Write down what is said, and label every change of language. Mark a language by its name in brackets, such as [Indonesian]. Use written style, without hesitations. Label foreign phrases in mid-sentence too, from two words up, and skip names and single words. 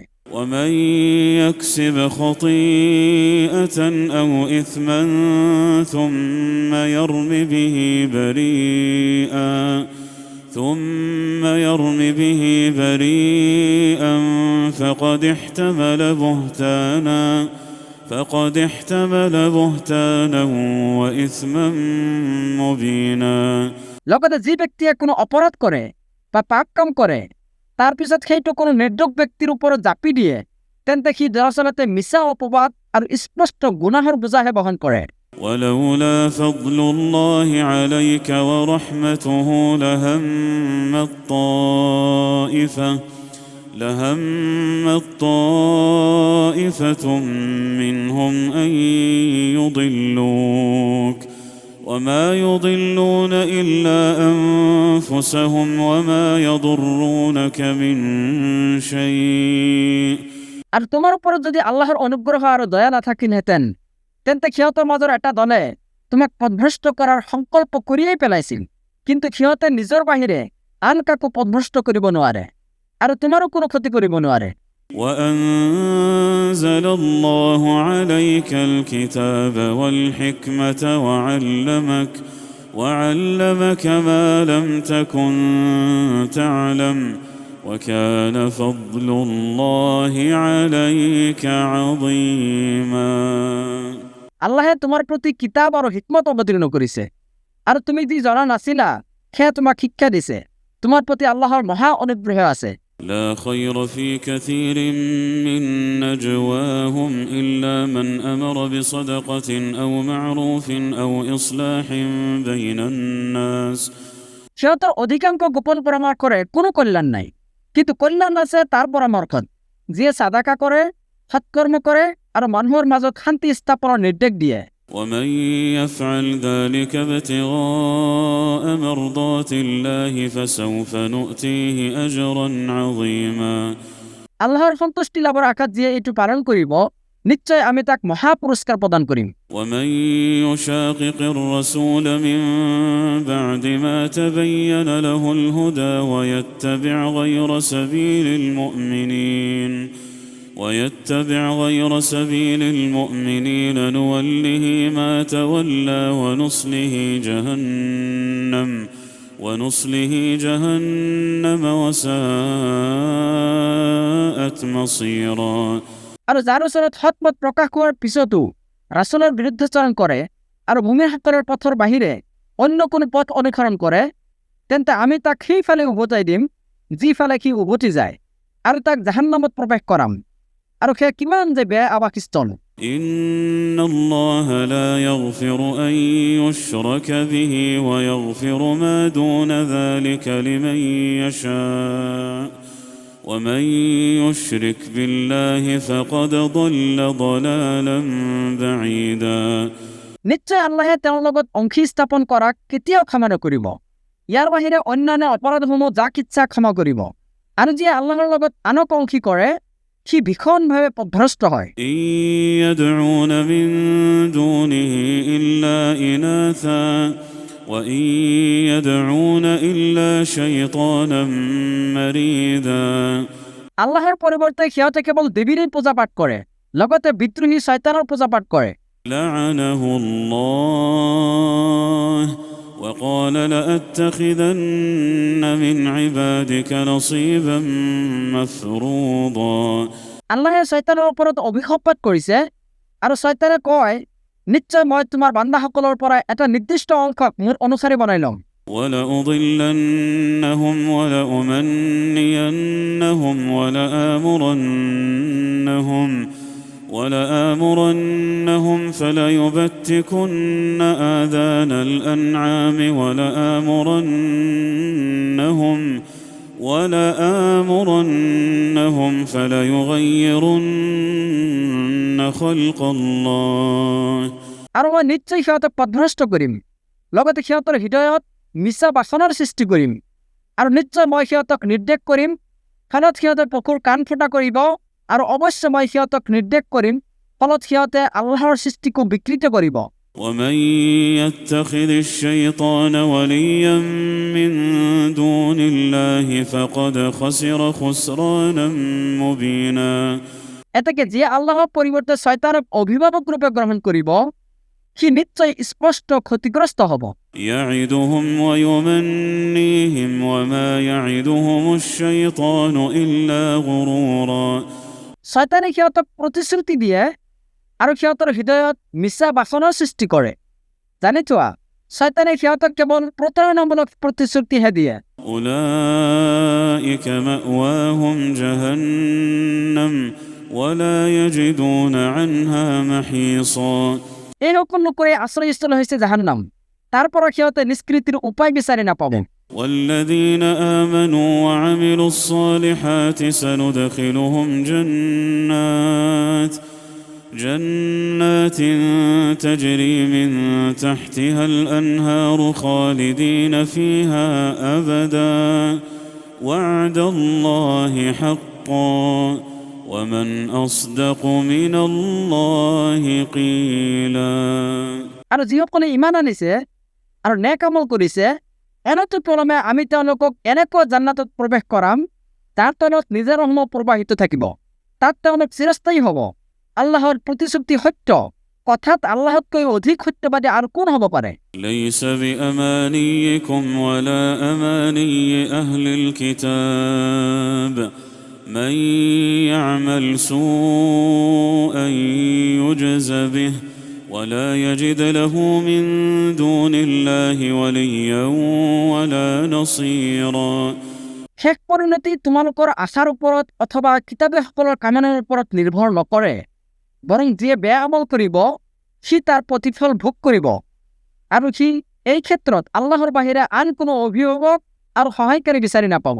[Arabic] ومن يكسب خطيئة أو إثما ثم يرم به بريئا فقد احتمل بهتانا وإثما مبينا [Assamese] লগতে যি ব্যক্তিয়ে কোনো অপৰাধ কৰে বা পাপ কাম কৰে, তাৰ পিছত সেইটো কোনো নিৰ্দোষ ব্যক্তিৰ ওপৰত জাপি দিয়ে, তেন্তে সি দৰাচলতে মিছা অপবাদ আৰু স্পষ্ট গুনাহৰ বোজাহে বহন কৰে। [Arabic] ولولا فضل الله عليك ورحمته لهمت طائفة منهم أن يضلوك وما يضلون إلا أنفسهم وما يضرونك من شيء [Assamese] আৰু তোমাৰ ওপৰত যদি আল্লাহৰ অনুগ্ৰহ আৰু দয়া নাথাকিলহেঁতেন, তেন্তে সিহঁতৰ মাজৰ এটা দলে তোমাক পথভ্ৰষ্ট কৰাৰ সংকল্প কৰিয়েই পেলাইছিল, কিন্তু সিহঁতে নিজৰ বাহিৰে আন কাকো পথভ্ৰষ্ট কৰিব নোৱাৰে আৰু তোমাৰো কোনো ক্ষতি কৰিব নোৱাৰে। [Arabic] وأنزل الله عليك الكتاب والحكمة وعلمك ما لم تكن تعلم وكان فضل الله عليك عظيما [Assamese] আল্লাহে তোমাৰ প্ৰতি কিতাপ আৰু হিকমত অৱতীৰ্ণ কৰিছে, আৰু তুমি যি জনা নাছিলা সেয়া তোমাক শিক্ষা দিছে। তোমাৰ প্ৰতি আল্লাহৰ মহা অনুগ্ৰহ আছে। [Arabic] لا خير في كثير من نجواهم إلا من أمر بصدقة أو معروف أو إصلاح بين الناس [Assamese] সিহঁতৰ অধিকাংশ গোপন পৰামৰ্শৰে কোনো কল্যাণ নাই, কিন্তু কল্যাণ আছে তাৰ পৰামৰ্শত, যিয়ে সাদাকা কৰে, সৎকৰ্ম কৰে আৰু মানুহৰ মাজত শান্তি স্থাপনৰ নিৰ্দেশ দিয়ে। [Arabic] ومن يفعل ذلك ابتغاء مرضات الله فسوف نؤتيه أجرا عظيما [Assamese] আল্লাহৰ সন্তুষ্টি লাভৰ আশাত যিয়ে এইটো পালন কৰিব, নিশ্চয় আমি তাক মহা পুৰস্কাৰ প্ৰদান কৰিম। [Arabic] ومن يشاقق الرسول من بعد ما تبين له الهدى ويتبع غير سبيل المؤمنين ويتبع غير سبيل المؤمنين نوله ما تولى ونصله جهنم وساءت مصيرا [Assamese] আৰু যাৰ ওচৰত সৎপথ প্ৰকাশ হোৱাৰ পিছতো ৰাসূলৰ বিৰুদ্ধাচৰণ কৰে আৰু মুমিনসকলৰ পথৰ বাহিৰে অন্য কোনো পথ অনুসৰণ কৰে, তেন্তে আমি তাক সেইফালে উভতাই দিম যিফালে সি উভতি যায়, আৰু তাক জাহান্নামত প্ৰৱেশ কৰাম, আৰু সেয়া কিমান যে বেয়া আৱাসস্থল। [Arabic] إن الله لا يغفر أن يشرك به ويغفر ما دون ذلك لمن يشاء ومن يشرك بالله فقد ضل ضلالا بعيدا [Assamese] নিশ্চয় আল্লাহে তেওঁৰ লগত অংশী স্থাপন কৰাক কেতিয়াও ক্ষমা নকৰিব। ইয়াৰ বাহিৰে অন্যান্য অপৰাধসমূহ যাক ইচ্ছা ক্ষমা কৰিব, আৰু যিয়ে আল্লাহৰ লগত আনক অংশী কৰে সি ভীষণভাৱে পথভ্ৰষ্ট হয়। [Arabic] إن يدعون من دونه إلا إناثا وإن يدعون إلا شيطانا مريدا [Assamese] আল্লাহৰ পৰিৱৰ্তে সিহঁতে কেৱল দেৱীৰেই পূজা পাঠ কৰে, লগতে বিদ্ৰোহী শয়তানৰ পূজা পাঠ কৰে। [Arabic] لعنه الله وقال لأتخذن من عبادك نصيبا مفروضا [Assamese] আল্লাহে শয়তানৰ ওপৰত অভিশাপ পাঠ কৰিছে, আৰু শয়তানে কয়, নিশ্চয় মই তোমাৰ বান্দাসকলৰ পৰা এটা নিৰ্দিষ্ট অংশক মোৰ অনুসাৰী বনাই ল'ম। [Arabic] ولأضلنهم ولأمنينهم ولآمرنهم فليبتكن آذان الأنعام ولآمرنهم فليغيرن خلق الله [Assamese] আৰু মই নিশ্চয় সিহঁতক পথভ্ৰষ্ট কৰিম, লগতে সিহঁতৰ হৃদয়ত মিছা বাসনাৰ সৃষ্টি কৰিম, আৰু নিশ্চয় মই সিহঁতক নিৰ্দেশ কৰিম, ফলত সিহঁতে পশুৰ কাণ ফুটা কৰিব, আৰু অৱশ্যে মই সিহঁতক নিৰ্দেশ কৰিম, ফলত সিহঁতে আল্লাহৰ সৃষ্টিকো বিকৃত কৰিব। [Arabic] ومن يتخذ الشيطان وليا من دون الله فقد خسر خسرانا مبينا [Assamese] এতেকে যিয়ে আল্লাহৰ পৰিৱৰ্তে শয়তানক অভিভাৱক ৰূপে গ্ৰহণ কৰিব সি নিশ্চয় স্পষ্ট ক্ষতিগ্ৰস্ত হ'ব। [Arabic] يعدهم ويمنيهم وما يعدهم الشيطان إلا غرورا [Assamese] শয়তানে সিহঁতক প্ৰতিশ্ৰুতি দিয়ে আৰু সিহঁতৰ হৃদয়ত মিছা বাসনাৰ সৃষ্টি কৰে। জানি থোৱা, শয়তানে সিহঁতক কেৱল প্ৰতাৰণামূলক প্ৰতিশ্ৰুতিহে দিয়ে। [Arabic] أولئك مأواهم جهنم ولا يجدون عنها محيصا [Assamese] এই সকলো লোকৰে আশ্ৰয়স্থল হৈছে জাহান্নাম, তাৰ পৰা সিহঁতে নিষ্কৃতিৰ উপায় বিচাৰি নাপাব। [Arabic] والذين آمنوا وعملوا الصالحات سندخلهم جنات تجري من تحتها الأنهار خالدين فيها أبدا وعد الله حقا ومن أصدق من الله قيلا [Assamese] আৰু যিসকলে ইমান আনিছে আৰু নেক আমল কৰিছে, এনেতো পৰমে আমি তেওঁলোকক এনেকুৱা জান্নাতত প্ৰৱেশ কৰাম যাৰ তলত নিজৰ ৰহমত প্ৰবাহিত থাকিব, তাত তেওঁলোক চিৰস্থায়ী হ'ব। আল্লাহৰ প্ৰতিশ্ৰুতি সত্য, কথাত আল্লাহতকৈ অধিক সত্যবাদী আৰু কোন হ'ব পাৰে? [Arabic] ليس بأمانيكم ولا أماني أهل الكتاب من يعمل سوءا يجز به ولا يجد له من دون الله وليا ولا نصيرا [Assamese] শেষ পৰিণতি তোমালোকৰ আশাৰ ওপৰত অথবা কিতাপীসকলৰ কামনাৰ ওপৰত নিৰ্ভৰ নকৰে, বৰং যিয়ে বেয়া আমল কৰিব সি তাৰ প্ৰতিফল ভোগ কৰিব, আৰু সি এই ক্ষেত্ৰত আল্লাহৰ বাহিৰে আন কোনো অভিভাৱক আৰু সহায়কাৰী বিচাৰি নাপাব।